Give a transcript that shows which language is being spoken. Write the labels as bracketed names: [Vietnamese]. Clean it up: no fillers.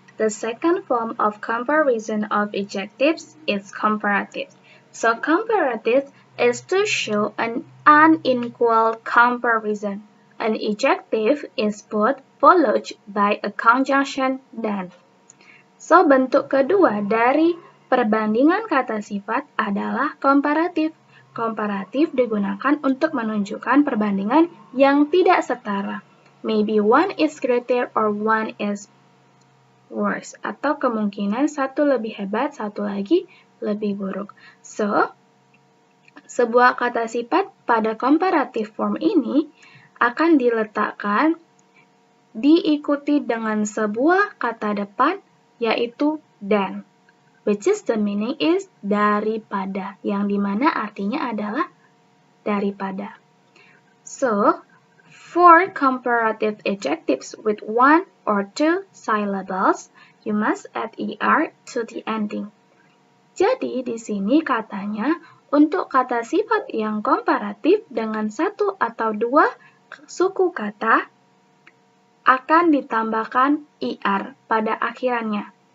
[English] The second form of comparison of adjectives is comparative. So comparative is to show an unequal comparison. An adjective is followed by a conjunction than. [Indonesian] So bentuk kedua dari perbandingan kata sifat adalah komparatif. Komparatif digunakan untuk menunjukkan perbandingan yang tidak setara. [English] Maybe one is greater or one is worse. [Indonesian] Atau kemungkinan satu lebih hebat, satu lagi lebih buruk. So, sebuah kata sifat pada comparative form ini akan diletakkan diikuti dengan sebuah kata depan, yaitu than. [English] Which is the meaning is [Indonesian] daripada, yang dimana artinya adalah daripada. [English] So, for comparative adjectives with one or two syllables, you must add er to the ending. [Indonesian] Jadi di sini katanya untuk kata sifat yang komparatif dengan satu atau dua suku kata akan ditambahkan er pada akhirannya.